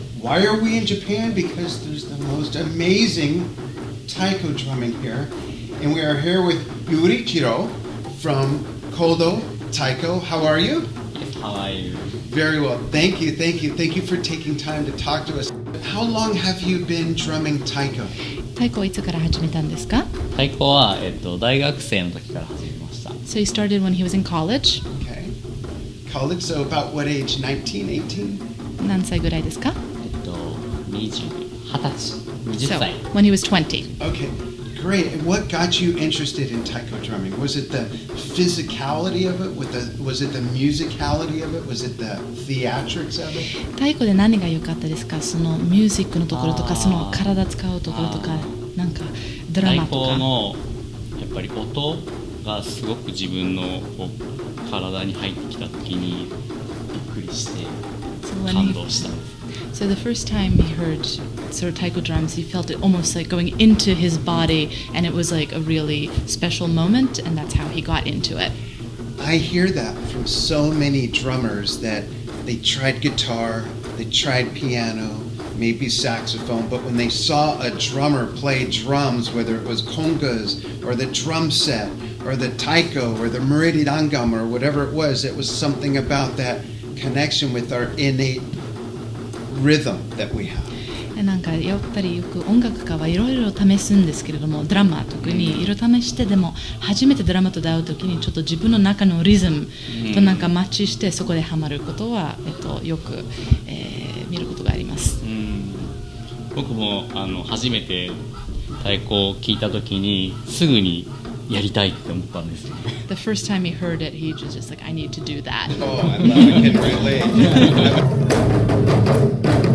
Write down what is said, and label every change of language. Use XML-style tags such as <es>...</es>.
<en>Why are we in Japan? Because there's the most amazing taiko drumming here. And we are here with Yuichiro from Kodo Taiko. How are you? How are you? Very well. Thank you for taking time to talk to us. How long have you been drumming taiko?</en> <ja>太鼓はいつから始めたんですか？太鼓は、大学生の時から始めました。</ja> <en>So he started when he was in college. Okay. College, so about what age? 19, 18?</en> <ja>何歳ぐらいですか？ 20歳</ja> <en>when he was 20. Okay, great. And what got you interested in taiko drumming? Was it the physicality of it? Was it the musicality of it? Was it the theatrics of it?</en> <ja>太鼓で何が良かったですか？そのミュージックのところとか、その体使うところとか、なんかドラマとか。太鼓のやっぱり音がすごく自分のこう体に入ってきた時にびっくりして感動した。</ja> <en>So the first time he heard sort of taiko drums, he felt it almost like going into his body, and it was like a really special moment, and that's how he got into it. I hear that from so many drummers that they tried guitar, they tried piano, maybe saxophone, but when they saw a drummer play drums, whether it was congas or the drum set or the taiko or the murirangam or whatever it was something about that connection with our innate rhythm that we have.</en> <ja>なんかやっぱりよく音楽家はいろいろ試すんですけれども、ドラマー特にいろいろ試して、でも初めてドラマと出会う時にちょっと自分の中のリズムとなんかマッチしてそこでハマることは、よく、見ることがあります。僕も初めて太鼓を聞いた時にすぐにやりたいって思ったんですよ。</ja> <en>The first time he heard it, he was just like, I need to do that. Oh, I can relate.</en>